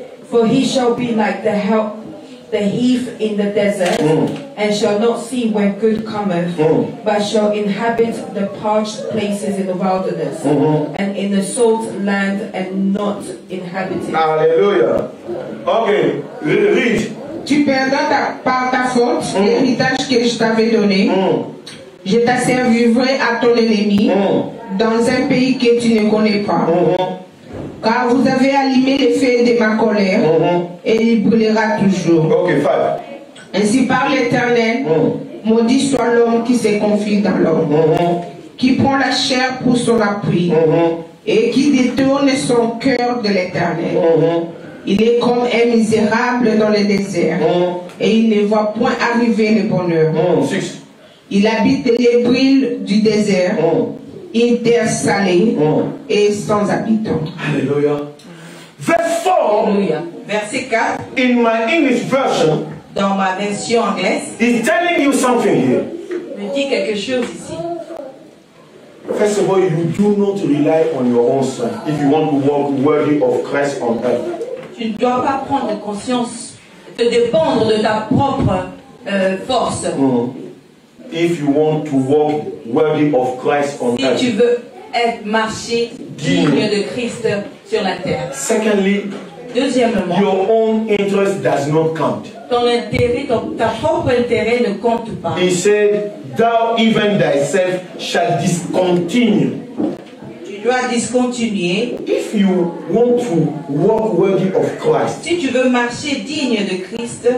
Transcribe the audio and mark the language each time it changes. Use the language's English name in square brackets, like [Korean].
[English] For he shall be like the heath in the desert, and shall not see where good cometh, but shall inhabit the parched places in the wilderness, and in the salt land, and not inhabit it. Hallelujah. Okay, read. [French] Tu perdras par ta faute l'héritage que je t'avais donné. Je t'asservirai à ton ennemi dans un pays que tu ne connais pas. Car vous avez allumé les feux de ma colère et il brûlera toujours. [English] Okay, 5. [French] Ainsi parle l'Éternel, maudit soit l'homme qui se confie dans l'homme, qui prend la chair pour son appui et qui détourne son cœur de l'Éternel. Il est comme un misérable dans le désert et il ne voit point arriver le bonheur. [English] 6. [French] Il habite les brûles du désert, une terre salée et sans habitants. [English] Hallelujah. Verse 4. [French] Alléluia. Verset 4, [English] In my English version, [French] dans ma version anglaise, [English] is telling you something here. [French] me dit quelque chose ici. [English] First of all, you do not rely on your own strength if you want to walk worthy of Christ on earth. [French] Tu ne dois pas prendre conscience de dépendre de ta propre force. [English] If you want to walk worthy of Christ on [French] Si [English] earth. [French] tu veux marcher digne de Christ sur la terre. [English] Secondly, [French] Deuxièmement, [English] your own interest does not count. [French] ton intérêt, ta propre intérêt ne compte pas. [English] He said, thou even thyself shall discontinue. [French] Tu dois discontinuer. [English] If you want to walk worthy of Christ, [French] Si tu veux marcher digne de Christ,